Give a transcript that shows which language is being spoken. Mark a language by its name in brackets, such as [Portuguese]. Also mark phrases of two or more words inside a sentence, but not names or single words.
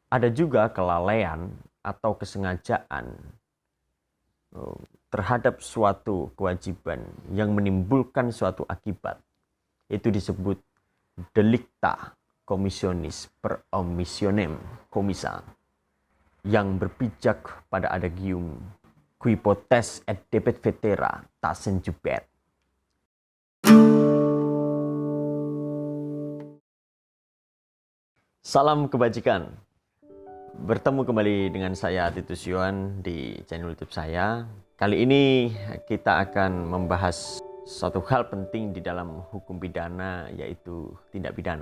[Indonesian] Ada juga kelalaian atau kesengajaan terhadap suatu kewajiban yang menimbulkan suatu akibat. Itu disebut [Latin] delicta commissionis per omissionem commissa, yang berpijak pada adagium qui potes et debet vetera tasen jubet. [Indonesian] Salam kebajikan. Bertemu kembali dengan saya Titus Yohan di channel YouTube saya. Kali ini kita akan membahas suatu hal penting di dalam hukum pidana, yaitu tindak pidana.